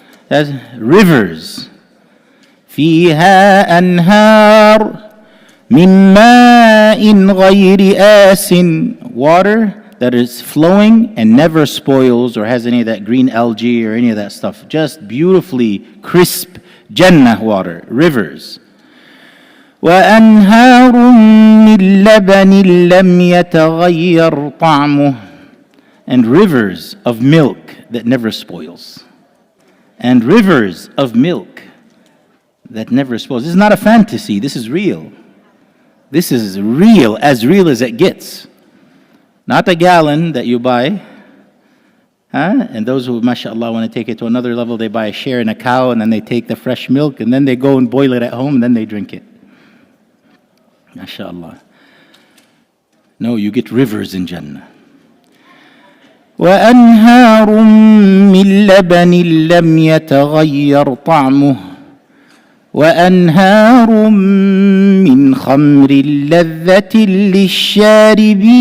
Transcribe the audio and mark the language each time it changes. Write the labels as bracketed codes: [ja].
[en] It has rivers. [ar] فيها أنهار من ماء غير آسٍ. [en] Water that is flowing and never spoils or has any of that green algae or any of that stuff. Just beautifully crisp Jannah water, rivers. [ar] وأنهار من لبن لم يتغير طعمه. [en] And rivers of milk that never spoils. And rivers of milk that never spoils. This is not a fantasy, this is real. This is real as it gets. Not a gallon that you buy. And those who, mashallah, want to take it to another level, they buy a share in a cow and then they take the fresh milk and then they go and boil it at home and then they drink it. Mashallah. No, you get rivers in Jannah. [ar] وأنهار من لبن لم يتغير طعمه وأنهار من خمر لذة للشاربين.